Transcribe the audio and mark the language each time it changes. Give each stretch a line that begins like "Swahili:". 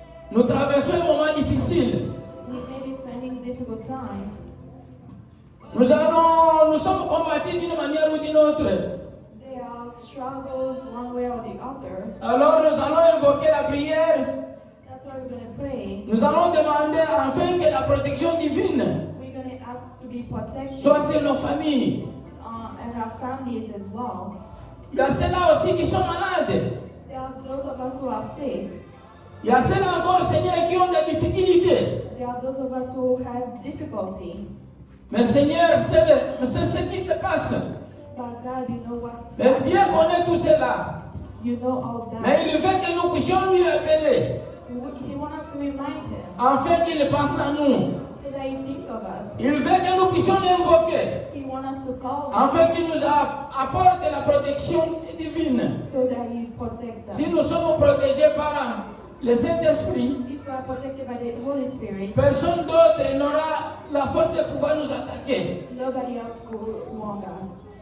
French: Nous traversons un moment difficile.
English: We may be spending difficult times.
French: Nous sommes combattus d'une manière ou d'une autre.
English: There are struggles one way or the other.
French: Alors nous allons invoquer la prière.
English: That's why we're going to pray.
French: Nous allons demander afin que la protection divine
English: We're going to ask to be protected
French: soit sur nos familles.
English: and our families as well.
French: Il y a ceux-là aussi qui sont malades.
English: There are those of us who are sick.
French: Il y a ceux-là encore, Seigneur, qui ont des difficultés.
English: There are those of us who have difficulty.
French: Mais Seigneur, c'est ce qui se passe.
English: But God, you know what?
French: Mais Dieu connaît tout cela.
English: You know all that.
French: Mais il veut que nous puissions lui rappeler,
English: He wants us to remind Him
French: afin qu'il pense à nous.
English: so that He think of us.
French: Il veut que nous puissions l'invoquer,
English: He wants us to call Him
French: afin qu'il nous apporte la protection divine.
English: so that He protects us.
French: Si nous sommes protégés par le Saint-Esprit,
English: If we are protected by the Holy Spirit,
French: personne d'autre n'aura la force de pouvoir nous attaquer.
English: nobody else could want us.